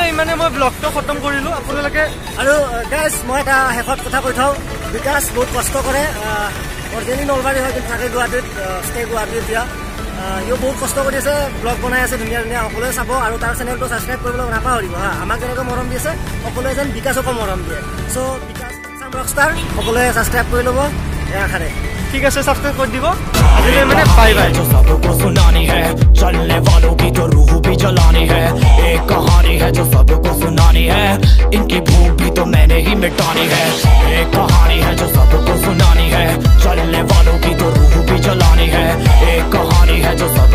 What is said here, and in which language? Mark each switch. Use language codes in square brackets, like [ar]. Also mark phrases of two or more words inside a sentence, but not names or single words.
[as] ইমানে মই ব্লগটো খতম কৰিলোঁ আপোনালোকে আৰু গাইজ মই এটা শেষত কথা কৈ থওঁ বিকাশ বহুত কষ্ট কৰে অৰিজিনেলি নলবাৰী হয় কিন্তু থাকে গুৱাহাটীত ষ্টে গুৱাহাটীত এতিয়া সিও বহুত কষ্ট কৰি আছে ব্লগ বনাই আছে ধুনীয়া ধুনীয়া সকলোৱে চাব আৰু তাৰ চেনেলটো ছাবস্ক্ৰাইব কৰিবলৈ নাপাহৰিব হা আমাক যেনেকৈ মৰম দি আছে সকলোৱে যেন বিকাশকো মৰম দিয়ে চ' বিকাশ ৰকষ্টাৰ সকলোৱে ছাবস্ক্ৰাইব কৰি ল'ব এয়াখানে ঠিক আছে ছাবস্ক্ৰাইব কৰি দিব আজিলৈ মানে [en] bye bye [hi] जो सबको सुनानी है चलने वालों की तो रूह भी जलानी है एक कहानी है जो सबको सुनानी है इनकी भूख भी तो मैंने ही मिटानी है एक कहानी है जो सबको सुनानी है चलने वालों की तो रूह भी जलानी है एक कहानी है जो